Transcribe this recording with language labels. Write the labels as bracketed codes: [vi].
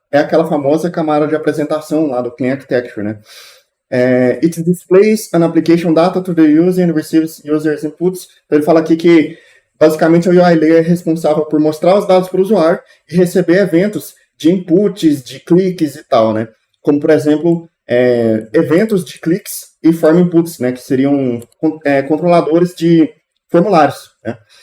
[pt] É aquela famosa camada de apresentação lá do Clean Architecture, né? [en] It displays an application data to the user and receives users inputs. [pt] Então ele fala aqui que basicamente a UI layer é responsável por mostrar os dados para o usuário e receber eventos de inputs, de cliques e tal, né? Como, por exemplo, eventos de cliques e form inputs, né? Que seriam controladores de formulários, né?